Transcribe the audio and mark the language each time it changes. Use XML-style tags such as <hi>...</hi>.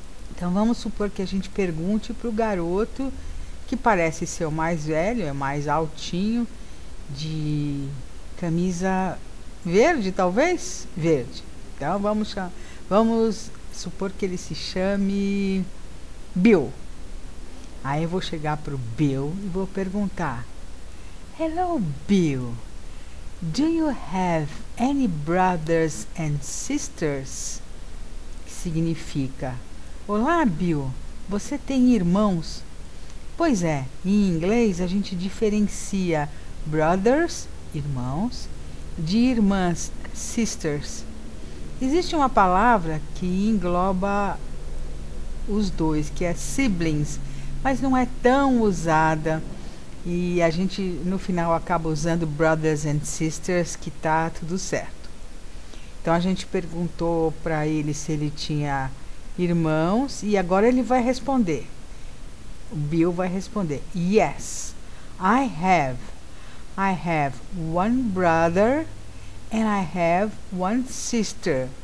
<pt>Então vamos supor que a gente pergunte para o garoto, que parece ser o mais velho, é mais altinho, de camisa verde, talvez? Verde. Então vamos supor que ele se chame Bill. Aí eu vou chegar para o Bill e vou perguntar:</pt> <en>Hello, Bill. Do you have any brothers and sisters?</en> <pt>Que significa: Olá, Bill, você tem irmãos? Pois é, em inglês a gente diferencia brothers, irmãos, de irmãs, sisters. Existe uma palavra que engloba os dois, que é siblings, mas não é tão usada. E a gente no final acaba usando</pt> <en>brothers and sisters,</en> <pt>que tá tudo certo. Então a gente perguntou para ele se ele tinha irmãos e agora ele vai responder. O Bill vai responder:</pt> <en>Yes, I have. I have one brother and I have one sister.</en>